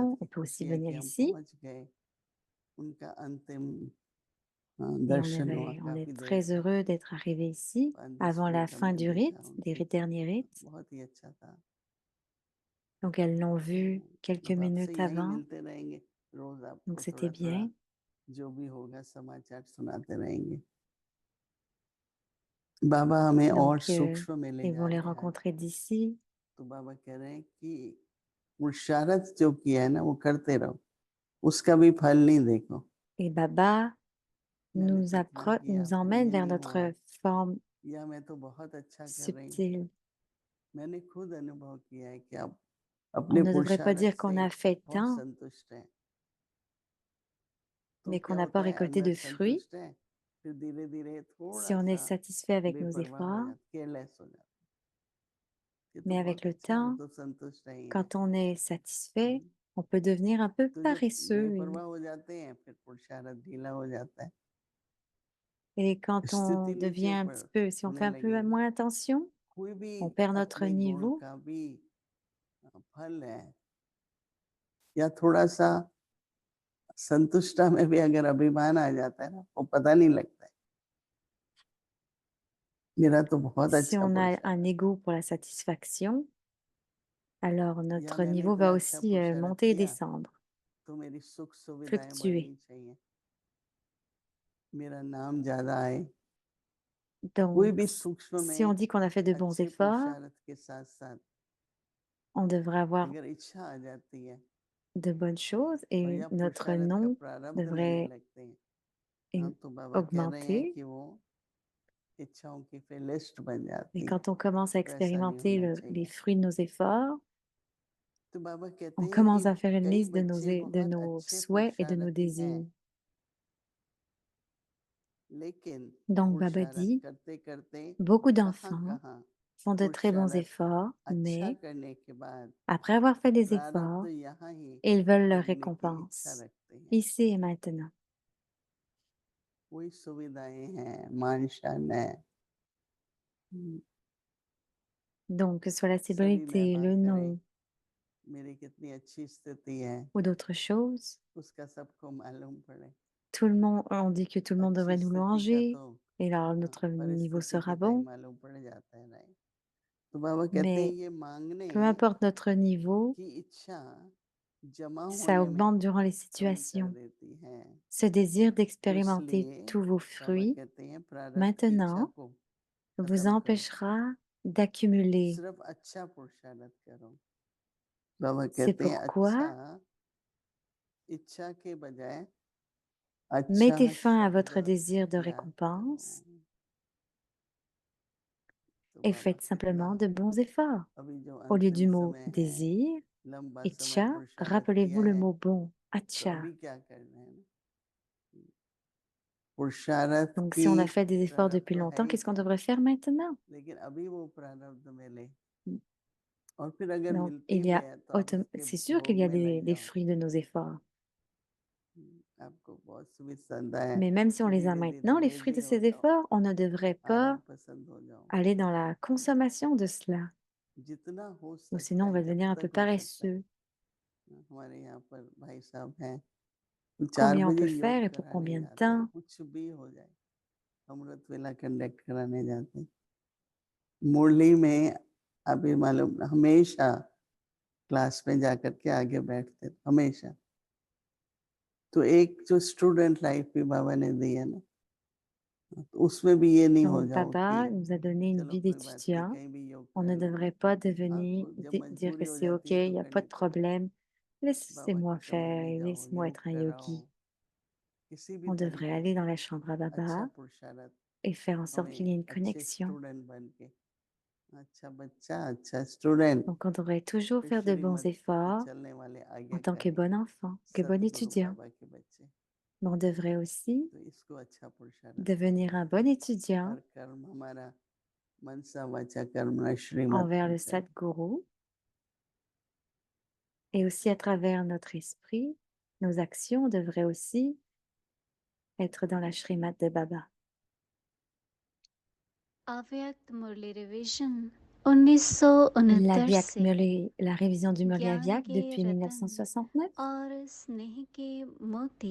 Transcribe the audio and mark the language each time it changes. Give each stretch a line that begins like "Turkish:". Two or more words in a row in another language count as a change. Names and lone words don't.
French: vibrations,
Hindi: की
French: on peut aussi
Hindi: खुशी है कि
French: venir
Hindi: हम
French: ici.
Hindi: पहुंच गए। उनका अंतिम
French: Et
Hindi: दर्शन हुआ
French: on
Hindi: काफी
French: est
Hindi: देर
French: très
Hindi: तक।
French: heureux d'être arrivé ici avant la
Hindi: रिट
French: fin
Hindi: हमने
French: du
Hindi: देखा
French: rite,
Hindi: उनकी,
French: derniers rites.
Hindi: बहुत ही अच्छा था।
French: Donc, elles l'ont vu quelques
Hindi: अब आपसे
French: minutes
Hindi: यही
French: avant.
Hindi: मिलते रहेंगे, रोज
French: Donc,
Hindi: आपको
French: c'était
Hindi: थोड़ा थोड़ा
French: bien.
Hindi: जो भी होगा समाचार सुनाते रहेंगे। बाबा हमें और
French: Donc,
Hindi: सूक्ष्म में ले
French: ils
Hindi: जा
French: vont les
Hindi: रहे हैं आज।
French: rencontrer d'ici.
Hindi: तो बाबा कह रहे हैं कि मुशारत जो किया है ना वो करते रहो, उसका भी फल नहीं देखो।
French: Et Baba
Hindi: मैंने तो इतना किया
French: nous
Hindi: फिर
French: emmène
Hindi: ये
French: vers
Hindi: नहीं हुआ,
French: notre forme
Hindi: या मैं तो बहुत अच्छा कर रही हूँ।
French: subtile.
Hindi: मैंने खुद अनुभव किया है कि आप
French: On
Hindi: अपने
French: ne devrait pas
Hindi: पुरुषार्थ
French: dire qu'on
Hindi: से
French: a fait
Hindi: बहुत
French: tant,
Hindi: संतुष्ट हैं। तो
French: mais
Hindi: क्या
French: qu'on n'a pas
Hindi: होता है,
French: récolté
Hindi: अंदर
French: de fruits.
Hindi: संतुष्ट है, फिर धीरे धीरे
French: Si
Hindi: थोड़ा
French: on est
Hindi: सा
French: satisfait avec nos
Hindi: बेपरवाह हो
French: efforts,
Hindi: जाता, केयरलेस हो जाता। ये तो
French: mais avec
Hindi: बहुत
French: le
Hindi: अच्छा है, हम
French: temps,
Hindi: तो संतुष्ट ही हैं।
French: quand on est satisfait, on peut devenir un peu
Hindi: तो जब
French: paresseux.
Hindi: बेपरवाह हो जाते हैं फिर पुरुषार्थ ढीला हो जाता है,
French: Et quand on
Hindi: स्थिति
French: devient
Hindi: नीचे
French: un
Hindi: ऊपर
French: petit peu, si on fait
Hindi: होने
French: un peu
Hindi: लगेगी।
French: moins attention,
Hindi: कोई भी
French: on perd notre
Hindi: अपने गुण
French: niveau.
Hindi: का भी फल है, या थोड़ा सा संतुष्टा में भी अगर अभिमान आ जाता है ना वो पता नहीं लगता है। मेरा तो बहुत
French: Si
Hindi: अच्छा
French: on a
Hindi: पुरुषार्थ
French: un
Hindi: है,
French: ego pour la satisfaction, alors
Hindi: या
French: notre
Hindi: मैंने
French: niveau
Hindi: इतना
French: va
Hindi: अच्छा
French: aussi
Hindi: पुरुषार्थ
French: monter et
Hindi: किया
French: descendre,
Hindi: तो मेरी सुख सुविधाएं
French: fluctuer.
Hindi: बढ़नी चाहिए, मेरा नाम ज्यादा आए। कोई
French: Donc,
Hindi: भी सूक्ष्म
French: si on
Hindi: में
French: dit qu'on a fait de bons
Hindi: अच्छे
French: efforts,
Hindi: पुरुषार्थ के साथ साथ
French: on devrait avoir
Hindi: अगर इच्छा आ जाती है
French: de bonnes choses
Hindi: और
French: et
Hindi: या
French: notre
Hindi: पुरुषार्थ का
French: nom
Hindi: प्रारब्ध लेने
French: devrait
Hindi: लगते हैं, हाँ तो बाबा कह रहे हैं
French: augmenter.
Hindi: कि वो इच्छाओं की फिर लिस्ट बन
French: Et
Hindi: जाती है।
French: quand on commence à
Hindi: तो ऐसा नहीं
French: expérimenter
Hindi: होना
French: les
Hindi: चाहिए।
French: fruits de nos efforts,
Hindi: तो बाबा कहते
French: on
Hindi: हैं कि
French: commence à faire une
Hindi: कई
French: liste
Hindi: बच्चे
French: de
Hindi: बहुत
French: nos
Hindi: अच्छे
French: souhaits et de nos
Hindi: पुरुषार्थी हैं,
French: désirs.
Hindi: लेकिन
French: Donc, Baba
Hindi: पुरुषार्थ
French: dit,
Hindi: करते करते
French: beaucoup
Hindi: कहाँ
French: d'enfants
Hindi: कहाँ
French: font de très bons
Hindi: पुरुषार्थ
French: efforts,
Hindi: अच्छा
French: mais
Hindi: करने के बाद
French: après avoir fait des
Hindi: प्रारब्ध
French: efforts,
Hindi: यहाँ ही
French: ils veulent leur
Hindi: भोगने की इच्छा
French: récompense,
Hindi: रखते हैं।
French: ici et maintenant.
Hindi: कोई सुविधाएं हैं, मान शान है,
French: Donc, que ce soit la
Hindi: सभी
French: célébrité,
Hindi: महिमा
French: le
Hindi: करें,
French: nom
Hindi: मेरी कितनी अच्छी स्थिति है
French: ou d'autres choses,
Hindi: उसका सबको मालूम पड़े।
French: tout le monde, on dit que tout le monde
Hindi: अच्छी
French: devrait nous
Hindi: स्थिति का
French: louanger,
Hindi: तो
French: et alors notre niveau
Hindi: परिस्थिति के
French: sera
Hindi: तय
French: bon.
Hindi: मालूम पड़ जाता है, राइट? तो बाबा कहते हैं
French: Mais
Hindi: ये मांगने
French: peu importe notre niveau,
Hindi: की इच्छा जमा
French: ça
Hindi: होने में
French: augmente durant les
Hindi: कमी कर
French: situations.
Hindi: देती है।
French: Ce désir
Hindi: तो
French: d'expérimenter
Hindi: इसलिए
French: tous vos
Hindi: बाबा
French: fruits
Hindi: कहते हैं प्रारब्ध की इच्छा
French: maintenant
Hindi: को
French: vous
Hindi: खत्म करो,
French: empêchera d'accumuler.
Hindi: सिर्फ अच्छा पुरुषार्थ करो। बाबा
French: C'est
Hindi: कहते हैं अच्छा
French: pourquoi
Hindi: इच्छा के बजाय अच्छा
French: mettez fin à votre
Hindi: शब्द
French: désir de
Hindi: याद करो।
French: récompense
Hindi: तो
French: et
Hindi: बाबा
French: faites
Hindi: कितना
French: simplement de bons efforts.
Hindi: अभी जो
French: Au lieu
Hindi: अंतिम
French: du mot
Hindi: समय है,
French: désir,
Hindi: लंबा समय
French: itcha,
Hindi: पुरुषार्थ किया
French: rappelez-vous le
Hindi: है,
French: mot bon,
Hindi: तो
French: acha.
Hindi: अभी क्या करना है ना? पुरुषार्थ
French: Donc
Hindi: की
French: si on a fait des efforts
Hindi: प्रारब्ध
French: depuis
Hindi: तो है
French: longtemps,
Hindi: ही
French: qu'est-ce qu'on
Hindi: है,
French: devrait faire maintenant?
Hindi: लेकिन अभी वो प्रारब्ध मिले Mm. और फिर अगर
French: Donc
Hindi: मिलती भी है तो आप उसके
French: c'est sûr qu'il
Hindi: भोग
French: y a
Hindi: में लग
French: des
Hindi: जाओ।
French: fruits de nos efforts.
Hindi: आपको बहुत सुविधा है,
French: Mais même si on
Hindi: तो
French: les a
Hindi: धीरे धीरे
French: maintenant, les fruits de
Hindi: लेजी हो
French: ces
Hindi: जाओ,
French: efforts, on ne devrait pas
Hindi: आराम पसंद हो जाओ,
French: aller dans la consommation de cela.
Hindi: जितना हो
French: Ou
Hindi: सकता
French: sinon, on
Hindi: है
French: va
Hindi: जब
French: devenir un peu
Hindi: तक हो सकता है।
French: paresseux.
Hindi: हमारे यहाँ पर भाई साहब हैं, 4
French: Combien on
Hindi: बजे
French: peut
Hindi: योग
French: faire et pour
Hindi: कराने
French: combien de
Hindi: जाते हैं,
French: temps?
Hindi: कुछ भी हो जाए, अमृत वेला कंडक्ट कराने जाते हैं। मुरली में अभी मालूम हमेशा क्लास में जाकर के आगे बैठते हमेशा। तो एक जो
English: student life
Hindi: भी बाबा ने दी है ना, तो उसमें भी ये नहीं हो
French: Donc,
Hindi: जाओ कि
French: Baba nous a donné une
Hindi: चलो
French: vie
Hindi: कोई बात नहीं
French: d'étudiant.
Hindi: कहीं भी योग
French: On
Hindi: कर
French: ne
Hindi: लूँगा।
French: devrait pas
Hindi: हाँ,
French: devenir,
Hindi: जब
French: dire
Hindi: मजबूरी
French: que
Hindi: हो
French: c'est OK,
Hindi: जाती है
French: il
Hindi: तो
French: n'y a pas
Hindi: करनी
French: de
Hindi: पड़ती है।
French: problème.
Hindi: बाबा
French: Laissez-moi
Hindi: के
French: faire
Hindi: कमरे
French: et
Hindi: जाओ,
French: laissez-moi
Hindi: योग
French: être un
Hindi: कराओ,
French: yogi.
Hindi: किसी भी
French: On devrait
Hindi: तरीके
French: aller
Hindi: से
French: dans la chambre à
Hindi: अच्छा
French: Baba
Hindi: पुरुषार्थ,
French: et faire en sorte qu'il y ait
Hindi: हमें
French: une
Hindi: अच्छे
French: connexion.
Hindi: स्टूडेंट बन के, अच्छा बच्चा, अच्छा स्टूडेंट,
French: Donc, on devrait toujours
Hindi: फिर
French: faire de bons
Hindi: श्रीमत पे
French: efforts
Hindi: चलने वाले
French: en tant que
Hindi: आज्ञाकारी
French: bon enfant, que bon
Hindi: सतगुरु
French: étudiant.
Hindi: बाबा के बच्चे।
French: Mais on devrait aussi
Hindi: तो इसको अच्छा पुरुषार्थ
French: devenir un bon étudiant
Hindi: हर कर्म हमारा मनसा वाचा कर्मणा श्रीमत
French: envers le
Hindi: होना चाहिए।
French: Sadguru et aussi à travers notre esprit, nos actions devraient aussi être dans la Srimad de Baba.
Hindi: अव्यक्त मुरली रिवीजन 1969 से
French: La révision du Murli
Hindi: ज्ञान
French: Avyak
Hindi: के
French: depuis
Hindi: रतन
French: 1969.
Hindi: और स्नेह के मोती